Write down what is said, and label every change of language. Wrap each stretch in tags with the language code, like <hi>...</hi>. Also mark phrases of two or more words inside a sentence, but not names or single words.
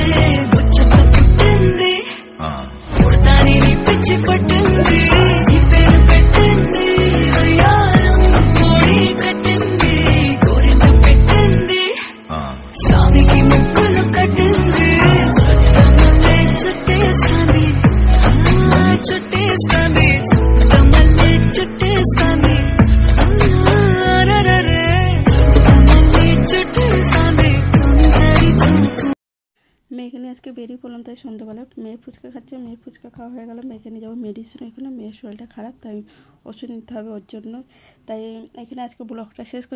<te>ముచ్చట పుట్టింది పుడతాని నీ పిచ్చి పట్టింది నీ పేరు పెట్టింది వయ్యారం మోడి కట్టింది గోరింట పెట్టింది స్వామికి ముక్కులు కట్టింది చుట్టమల్లే చుట్టేస్తాంది చుట్టేస్తాంది చుట్టమల్లే చుట్టేస్తాంది</te> <bn>মেয়েকে নিয়ে আজকে বেরিয়ে পড়লাম, তাই সন্ধ্যাবেলা মেয়ে ফুচকা খাচ্ছে, মেয়ের ফুচকা খাওয়া হয়ে গেল। মেয়েকে নিয়ে যাবো মেডিসিন, এখানে মেয়ের শরীরটা খারাপ, তাই ওষুধ নিতে হবে ওর জন্য। তাই এখানে আজকে ব্লগটা শেষ করছি।</bn>